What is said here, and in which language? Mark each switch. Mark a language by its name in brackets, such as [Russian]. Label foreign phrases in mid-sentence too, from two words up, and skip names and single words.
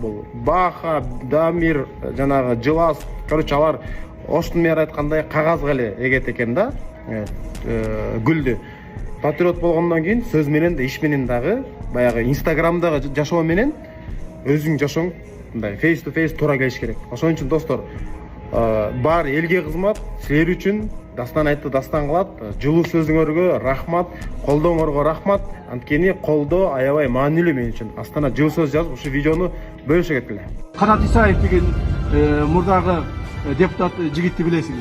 [Kyrgyz] Бул Баха, Дамир, жанагы Жылас, короче алар Оштун мэр айткандай кагазга эле эгет экен да. Гүлдү. Патриот болгондон кийин сөз менен да иш менен дагы баягы Инстаграмдагы жашоо менен өзүң жашооң мындай [English] face to face [Kyrgyz] туура келиш керек. Ошон үчүн достор, баары элге кызмат, силер үчүн Дастан айтты, Дастан кылат. Жылуу сөзүңөргө рахмат, колдооңорго рахмат. Анткени колдоо аябай маанилүү мен үчүн. Астана жылуу сөз жазып, ушу видеону бөлүшө кеткиле. Канат Исаев деген мурдагы депутат жигитти билесиңер.